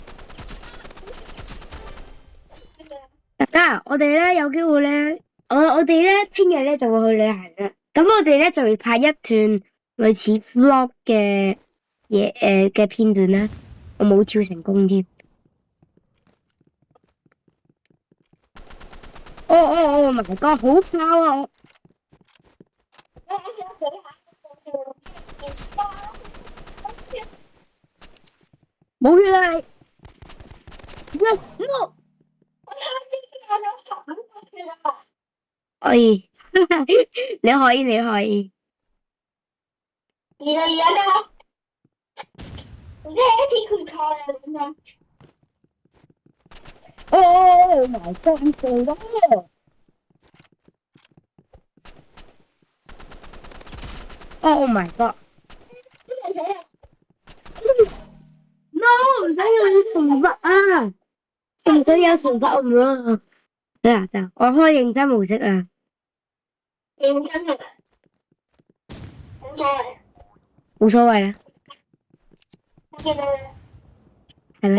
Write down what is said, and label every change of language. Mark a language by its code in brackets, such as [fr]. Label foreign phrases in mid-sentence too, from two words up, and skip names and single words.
[yue] 大家，我哋咧有機會咧，我哋咧聽日咧就會去旅行啦。咁我哋咧就會拍一段類似 vlog 嘅嘢嘅片段啦。我冇跳成功添。 [en] my god， [yue] 好拋啊！冇血啦你。No。可以。你可以。而家你一次決賽啊，點解 ？ [en] my god， [yue] 做到 ！ [en] my god。 [yue] No，唔使有懲罰啊！唔使有懲罰唔咯。得，我開認真模式啦。認真係冇所謂啦。我見到你。係咩？